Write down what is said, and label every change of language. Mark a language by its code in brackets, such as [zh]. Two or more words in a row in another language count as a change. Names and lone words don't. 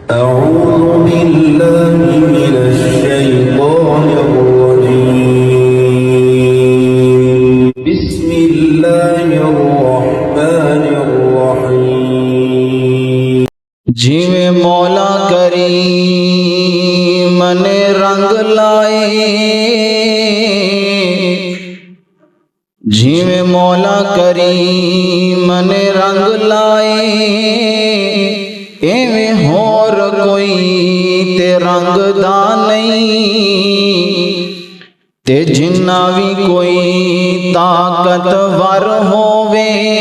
[ar] أعوذ بالله من الشيطان الرجيم بسم الله الرحمن الرحيم [pa] جیویں مولا کریم نے رنگ لائے، جیویں مولا کریم نے رنگ لائے، ایویں ہور کوئی تے رنگ دا نہیں، تے جنہ بھی کوئی طاقتور ہووے